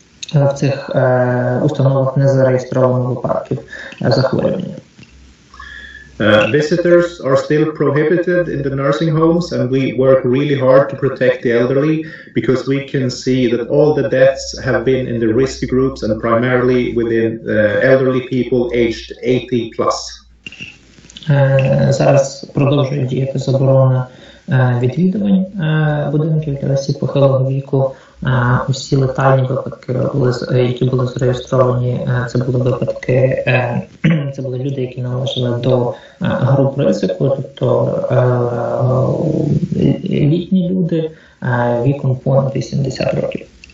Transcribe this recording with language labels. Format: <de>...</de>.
<uk>в цих установах не зареєстровано випадків захворювання.</uk> <en>Visitors are still prohibited in the nursing homes, and we work really hard to protect the elderly because we can see that all the deaths have been in the risk groups and primarily within elderly people aged 80 plus.</en> <uk>Зараз продовжує діяти заборона відвідувань будинків для осіб похилого віку. Усі летальні випадки, які були зареєстровані, це були випадки, це були люди, які належали до груп ризику, тобто літні люди віком понад 80 років.</uk>